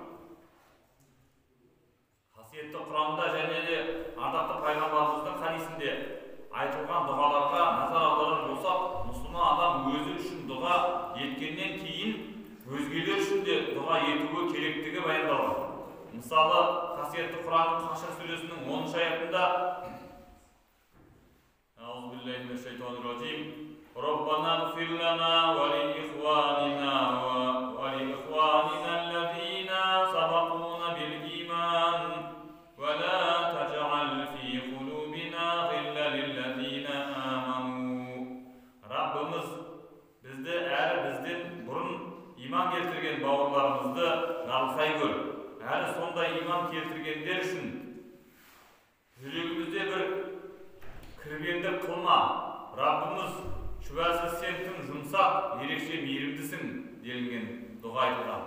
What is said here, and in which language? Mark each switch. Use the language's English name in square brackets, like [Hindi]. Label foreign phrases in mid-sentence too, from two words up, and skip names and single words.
[Kazakh] Қасиетті Құранда және де ардақты пайғамбарымыздың хадисінде айтылған дұғаларға назар аударар болсақ, мұсылман адам өзі үшін дұға еткеннен кейін өзгелер үшін де дұға етуі керектігі баяндалған. Мысалы, қасиетті Құранның Қашыр сүресінің 10 аятында: [Arabic] "أعوذ بالله من الشيطان الرجيم. ربنا اغفر لنا ولإخواننا ولإخواننا الذين سبقونا بالإيمان ولا تجعل في قلوبنا غلا للذين آمنوا." [Kazakh] Раббымыз бізді әрі бізден бұрын иман келтірген бауырларымызды жарылқай көр. Әрі сондай иман келтіргендер үшін жүрегімізде бір кірбеңдік қылма. Раббымыз, шүбәсіз сен тым жұмсақ, ерекше мейірімдісің делінген дұға айтылған.